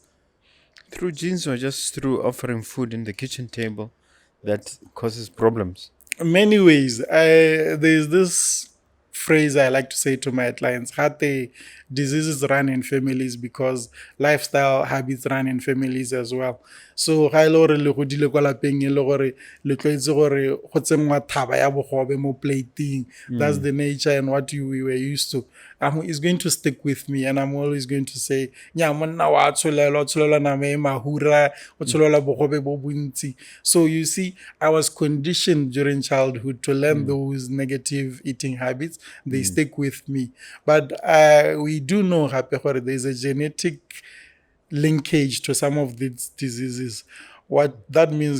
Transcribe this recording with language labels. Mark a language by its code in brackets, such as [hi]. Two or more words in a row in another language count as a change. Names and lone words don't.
[en] Through genes or just through offering food in the kitchen table that causes problems? Many ways. There's this phrase I like to say to my clients: diseases run in families because lifestyle habits run in families as well. [tn] So ga ile gore le godile kwa lapeng e le gore le tlwaetse gore go tsengwa thaba ya bogobe mo plating. [en] That's the nature and what we were used to. It's going to stick with me, and I'm always going to say, [tn] nya monna wa tsholela na me mahura o tsholela bogobe bo bontsi. [en] So you see, I was conditioned during childhood to learn those negative eating habits. They stick with me. But we do know there's a genetic linkage to some of these diseases. What that means,